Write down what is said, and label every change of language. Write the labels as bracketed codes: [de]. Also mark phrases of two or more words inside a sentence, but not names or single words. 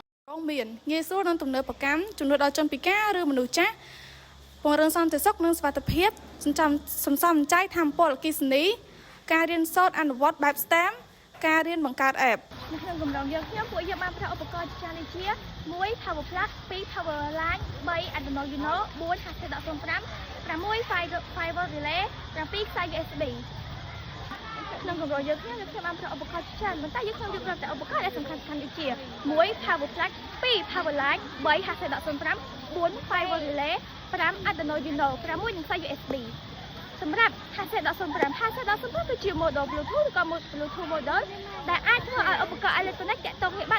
[km] មានងាយស្រួលនិងទំនើបកម្មជំនួយដល់ជនពិការឬមនុស្សចាស់ពង្រឹងសន្តិសុខនិងសុវត្ថិភាពសន្សំចៃថាមពលអគ្គិសនីការរៀនសូត្រអនុវត្តបែប STEM ការរៀនបង្កើត app នៅក្នុងគម្រោងយើងខ្ញុំពួកយើងបានប្រើឧបករណ៍ជាច្រើនដូចជា1 [en] Power Plug [km] 2 [en] Power Line [km] 3 Arduino Uno 4 HC.05 6 [en] Fiber Relay [km] 7 ខ្សែ USB ក្នុងគម្រោងយើងខ្ញុំបានប្រើឧបករណ៍ច្រើនប៉ុន្តែយើងខ្ញុំយកតែឧបករណ៍ដែលសំខាន់ដូចជា1 [en] Power Plug [km] 2 [en] Power Line [km] 3 HC.05 4 [en] Fiber Relay [km] 5 Arduino Uno 6 និងខ្សែ USB សម្រាប់ HC.05 គឺជា [en] model Bluetooth [km] ឬក៏ [en] Bluetooth model [km] ដែលអាចធ្វើឲ្យឧបករណ៍អេឡិចត្រូនិកតាក់ទងគ្នាបាន